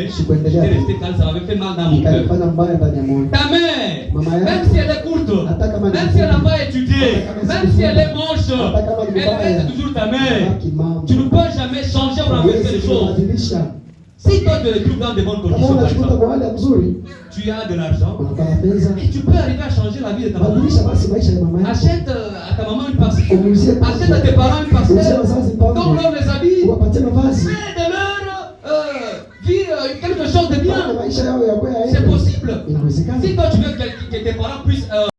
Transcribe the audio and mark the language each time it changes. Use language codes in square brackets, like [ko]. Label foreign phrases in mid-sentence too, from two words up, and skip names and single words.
[fr] J'étais resté calme, ça m'avait fait mal dans mon cœur. Ta mère, même si elle est courte, même si elle n'a pas étudié, même si elle est moche, elle reste toujours ta mère. Tu ne peux jamais changer ou renverser les choses. Si toi tu es plus dans de bonnes conditions, par exemple, tu tu as de l'argent [sw] unapata pesa, [fr] et tu peux arriver à changer la vie de ta maman. [sw] badilisha basi maisha ya mama yako. [fr] Achète à ta maman une parcelle. [sw] Umuuzie [fr] Achète à tes parents une [sw] Umuuzie [fr] parcelle. [sw] wazazi mpango. [fr] Donne-leur les habits. [sw] Uwapatie mavazi. [fr] Fais de leur vie quelque chose de bien. [sw] Maisha yao ya kweli [fr] C'est possible. [sw] inawezekana. [fr] Si toi tu veux que tes parents puissent